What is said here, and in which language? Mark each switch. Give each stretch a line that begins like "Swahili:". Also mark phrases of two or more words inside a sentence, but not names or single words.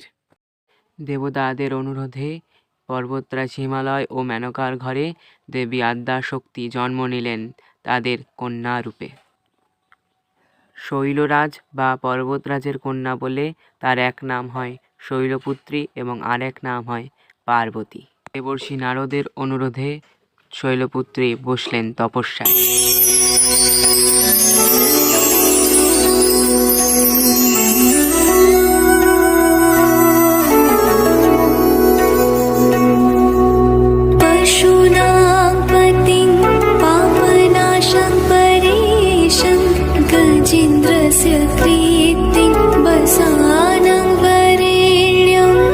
Bangla: দেবতাদের অনুরোধে পর্বতরাজ হিমালয় ও মেনকার ঘরে দেবী আদ্যাশক্তি জন্ম নিলেন তাদের কন্যা রূপে। শৈলরাজ বা পর্বতরাজের কন্যা বলে তার এক নাম হয় শৈলপুত্রী এবং আরেক নাম হয় পার্বতী। দেবর্ষি নারদের অনুরোধে শৈলপুত্রী বসলেন তপস্যায়।
Sanskrit: पशूनां पतिं पापनाशं परेशं गजेन्द्रस्य कीर्तिं वसानं वरेण्यम्